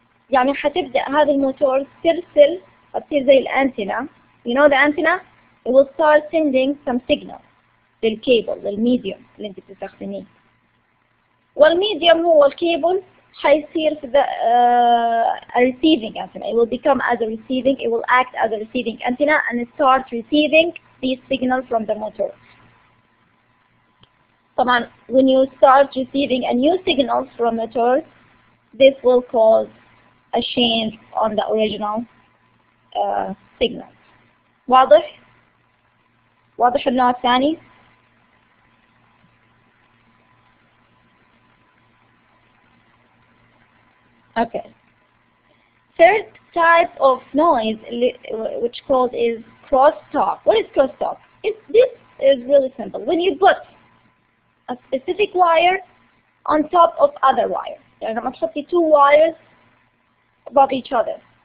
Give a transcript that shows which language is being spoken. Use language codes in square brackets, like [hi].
[ar] يعني حتبدأ هذه الموتور ترسل تصير زي الانتنا. [en] You know the antenna? It will start sending some signal [ar] للكيبل للميديوم اللي انت بتستخدميه. والميديوم هو الكيبل حيصير في [en] the receiving antenna. It will become as a receiving. It will act as a receiving antenna and start receiving these signals from the motor. [ar] طبعا [en] when you start receiving a new signal from motor, this will cause a change on the original signal. [ar] واضح؟ واضح النوع الثاني؟ Okay. [en] Third type of noise, which called is crosstalk. What is crosstalk? This is really simple. When you put a specific wire on top of other wire. [ar] يعني لما تحطي [en] two wires above each other.